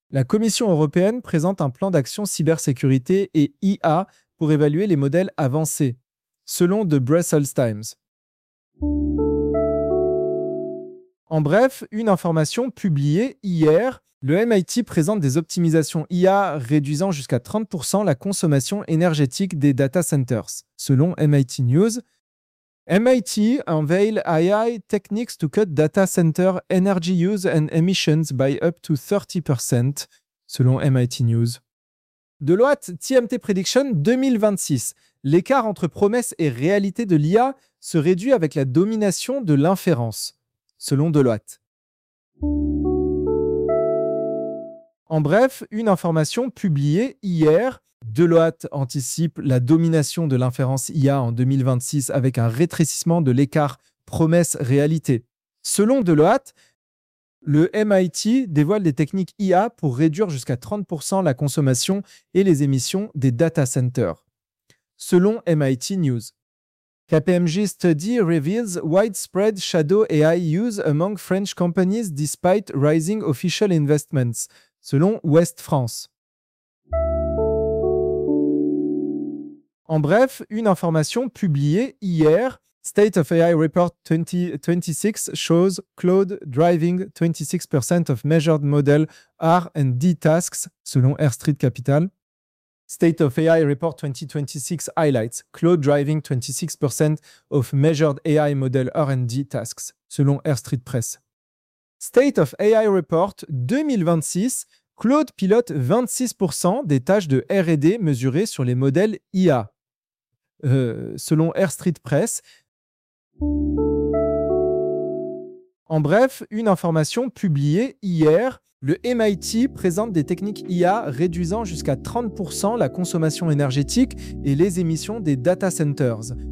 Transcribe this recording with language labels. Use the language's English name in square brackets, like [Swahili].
[French] La Commission européenne présente un plan d'action cybersécurité et IA pour évaluer les modèles avancés, selon The Brussels Times. En bref, une information publiée hier, le MIT présente des optimisations IA réduisant jusqu'à 30% la consommation énergétique des data centers, selon MIT News. [English] MIT unveil AI techniques to cut data center energy use and emissions by up to 30%, selon MIT News. Deloitte TMT Prediction 2026. [French] L'écart entre promesses et réalité de l'IA se réduit avec la domination de l'inférence, selon Deloitte. En bref, une information publiée hier. Deloitte anticipe la domination de l'inférence IA en 2026 avec un rétrécissement de l'écart promesse-réalité. Selon Deloitte, le MIT dévoile des techniques IA pour réduire jusqu'à 30% la consommation et les émissions des data centers. [English] Selon MIT News, KPMG study reveals widespread shadow AI use among French companies despite rising official investments. [French] Selon Ouest France. En bref, une information publiée hier, [English] State of AI Report 2026 shows Claude driving 26% of measured model R&D tasks, selon R Street Capital. State of AI Report 2026 highlights Claude driving 26% of measured AI model R&D tasks, selon R Street Press. [French] State of AI Report 2026, Claude pilote 26% des tâches de R&D mesurées sur les modèles IA. Selon R Street Press. En bref, une information publiée hier, le MIT présente des techniques IA réduisant jusqu'à 30% la consommation énergétique et les émissions des data centers.